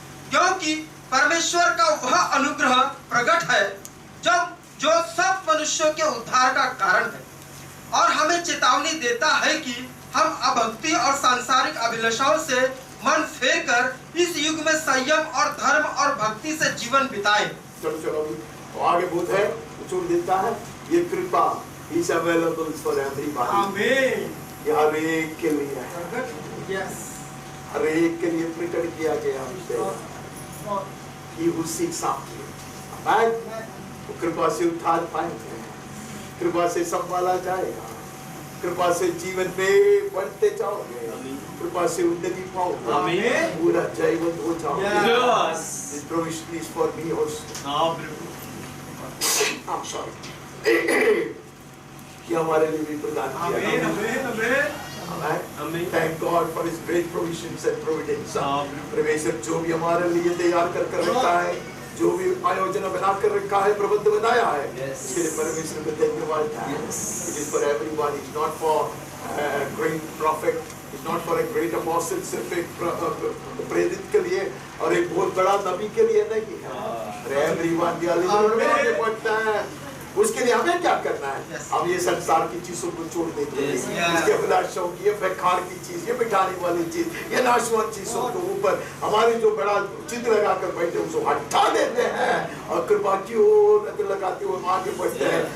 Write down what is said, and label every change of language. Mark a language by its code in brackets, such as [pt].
[hi] क्योंकि परमेश्वर का वह अनुग्रह प्रकट है जो सब मनुष्यों के उद्धार का कारण है, और हमें चेतावनी देता है कि हम अभक्ति और सांसारिक अभिलाषाओं से मन फेर कर इस युग में संयम और धर्म और भक्ति से जीवन बिताएं। चलो आगे बोध है, छोड़ देता है। ये कृपा [en] is available for everybody. [hi] आमीन। ये हर एक के लिए है, [en] yes, [hi] हर एक के लिए प्रकट किया गया है। [en] He who seeks after it, amen, [hi] वो कृपा से उद्धार पाएंगे, कृपा से संभाला जाएगा, कृपा से जीवन में बढ़ते जाओगे, कृपा से उन्नति पाओगे, आमीन, पूरा जयवंत हो जाओगे। [en] Yes. This provision is for me also. I'm sorry. [hi] कि हमारे लिए भी प्रदान किया गया। [en] Amen. Thank God for His great provisions and providence. [hi] परमेश्वर जो भी हमारे लिए तैयार कर रखा है, जो भी आयोजन बना कर रखा है, प्रबंध बनाया है, इसके लिए परमेश्वर को धन्यवाद है। [en] It is for everybody. It's not for a great prophet. It's not for a great apostle. [hi] सिर्फ एक प्रेरित के लिए और एक बहुत बड़ा नबी के लिए नहीं है। everyone के लिए पड़ता है। उसके लिए हमें क्या करना है? हम ये संसार की चीजों को छोड़ देते हैं, इसके अभिलाषाओं की, ये बेकार की चीज, ये मिटाने वाली चीज, ये नाशवान चीजों को ऊपर हमारी जो बड़ा चित्र लगाकर बैठे उसको हटा देते हैं और कृपा की ओर नजर लगाते हुए आगे बढ़ते हैं।